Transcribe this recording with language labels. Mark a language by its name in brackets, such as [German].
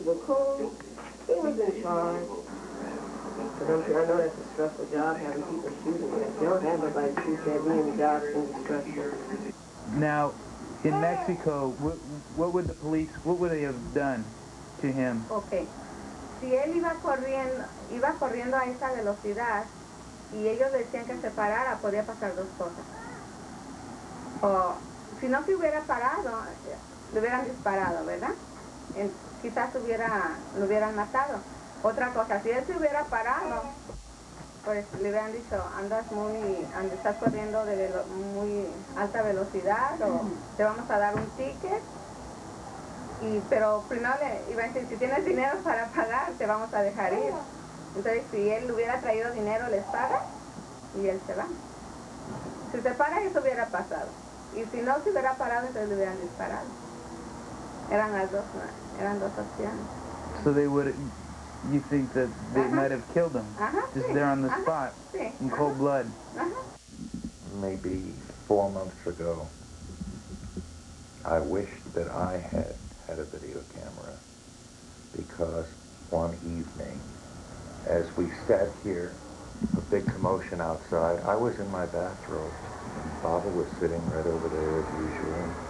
[English] But Coon, he was in charge. But I know that's a stressful job, having people shooting you. If you don't have nobody to shoot that in, the job's going to be stressful. Now, in Mexico, what would the police, what would they have done to him? Okay. [Spanish] Si él iba corriendo a esa velocidad y ellos decían que se parara, podía pasar dos cosas. O si no se hubiera parado, le hubieran disparado, ¿verdad? Quizás lo hubieran matado. Otra cosa, si él se hubiera parado, pues le hubieran dicho, estás corriendo de muy alta velocidad o te vamos a dar un ticket. Pero primero le iba a decir, si tienes dinero para pagar, te vamos a dejar ir. Entonces, si él hubiera traído dinero, les paga y él se va. Si se para, eso hubiera pasado. Y si no se hubiera parado, entonces le hubieran disparado. Eran dos opciones. [English] So they would, you think that they might have killed him, just there on the spot, in cold blood? Maybe 4 months ago, I wished that I had a video camera, because one evening, as we sat here, a big commotion outside, I was in my bathrobe, and Baba was sitting right over there as usual.